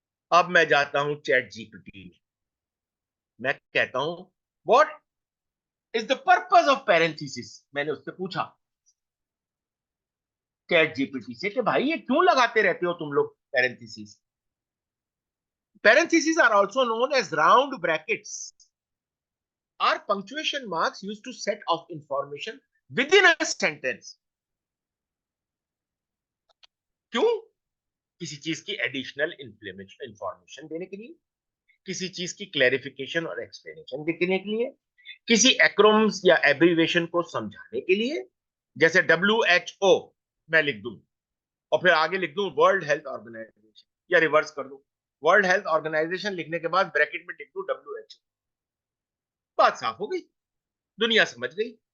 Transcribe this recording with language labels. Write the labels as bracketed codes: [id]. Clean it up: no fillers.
[hi] अब मैं जाता हूं चैट जीपीटी में, मैं कहता हूं [en] what is the purpose of parenthesis, [hi] मैंने उससे पूछा चैट जीपीटी से कि भाई ये क्यों लगाते रहते हो तुम लोग parenthesis. [en] Parentheses are also known as round brackets, are punctuation marks used to set off information within a sentence. [hi] क्यों? किसी चीज की एडिशनल इंफॉर्मेशन देने के लिए, किसी चीज की क्लैरिफिकेशन और एक्सप्लेनेशन देने के लिए, किसी एक्रोम्स या एब्रीवेशन को समझाने के लिए, जैसे WHO मैं लिख दूं और फिर आगे लिख दूं वर्ल्ड हेल्थ ऑर्गेनाइजेशन, या रिवर्स कर दूं वर्ल्ड हेल्थ ऑर्गेनाइजेशन लिखने के बाद ब्रैकेट में लिख दूं WHO, बात साफ हो गई, दुनिया समझ गई।